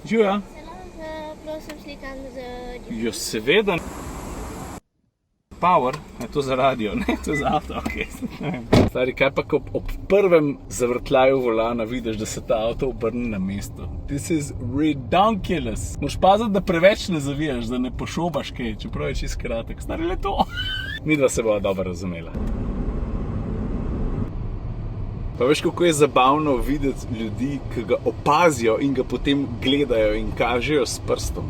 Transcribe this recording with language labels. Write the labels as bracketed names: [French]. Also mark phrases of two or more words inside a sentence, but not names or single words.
[Slovenian] Živijo. Prosim, slikam z... Jo, seveda. Power, je to za radio, ne, to je za avto, okej. Stari, kaj pa, ko ob prvem zavrtljaju volana vidiš, da se ta avto obrne na mesto? [English] This is ridiculous. [Slovenian] Moš paziti, da preveč ne zavijaš, da ne pošobaš kaj, čeprav je čist kratek. Stari, le to. Midva se bova dobro razumela. Pa veš, kako je zabavno videti ljudi, ki ga opazijo in ga potem gledajo in kažejo s prstom.